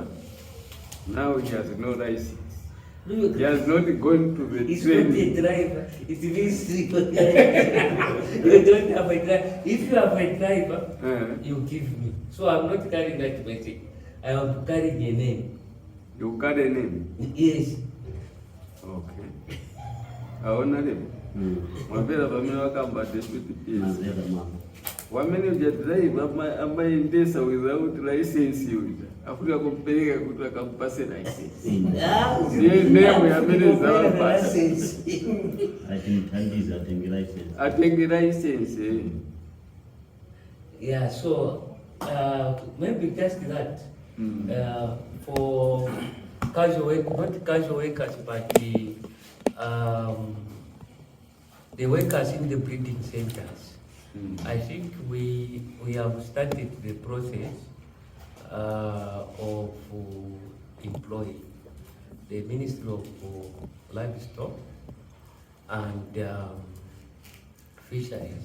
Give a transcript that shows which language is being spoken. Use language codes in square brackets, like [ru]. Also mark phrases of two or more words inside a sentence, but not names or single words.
[en] Now he has no license. He has not gone to the it's train. It's not a driver. It means you don't have a driver. If you have a driver, you give me. So I'm not carrying that message. I am carrying a name. You carry a name? Yes. Okay. Honorable. [ny] Mavera vamene vakamba deputy PS. Wamene uja drive amaendesa [en] without license [ny] uja. Afuka kumpeleka kuti akampase license. Ndiye name yamene zawapasa. Atenge license. [en] Yeah, so maybe just that. For casual work, not casual workers, but the workers in the breeding centers. I think we have started the process of employing the Ministry of Livestock and Fisheries.